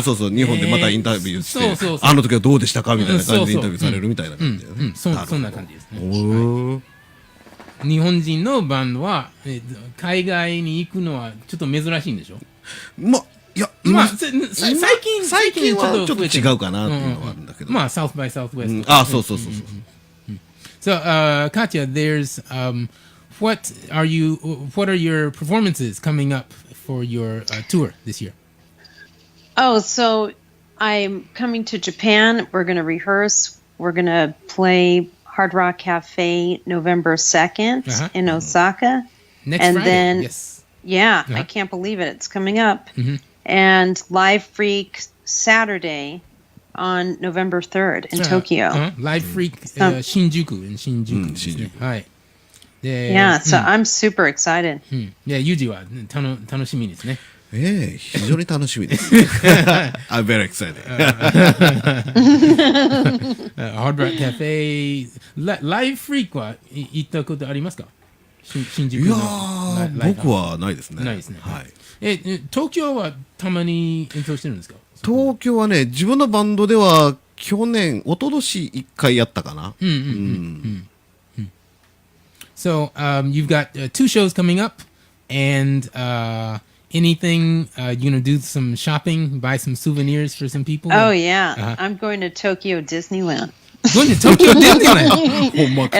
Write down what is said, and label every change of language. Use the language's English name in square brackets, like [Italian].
[Japanese] そう日本でまたインタビューして、あの時はどうでしたかみたいな感じでインタビューされるみたいな感じだよね。そんな感じですね。日本人のバンドは海外に行くのはちょっと珍しいんでしょ。いや、最近はちょっと違うかなっていうのはあるんだけど。まあ South by Southwest。そう。 [English] So, Katya, there's what are your performances coming up for your tour this year? Oh, so I'm coming to Japan. We're going to rehearse. We're going to play Hard Rock Cafe November 2nd in Osaka. Next and Friday, then, yes. Yeah, I can't believe it. It's coming up. And Live Freak Saturday on November 3rd in Tokyo. Live Freak Shinjuku in Shinjuku [Japanese] ですね。はい。 [English] Yeah, so I'm super excited. [Japanese] ユージは楽しみですね。非常に楽しみです。 [English] I'm very excited. [Japanese] Hard Rock Cafe Live Freak は行ったことありますか？新宿の。いやー、僕はないですね。ないですね。はい。東京はたまに演奏してるんですか？東京はね、自分のバンドでは一昨年1回やったかな。 [English] So you've got 2 shows coming up, and anything you're gonna do some shopping, buy some souvenirs for some people. Oh yeah, I'm going to Tokyo Disneyland. Going to Tokyo Disneyland.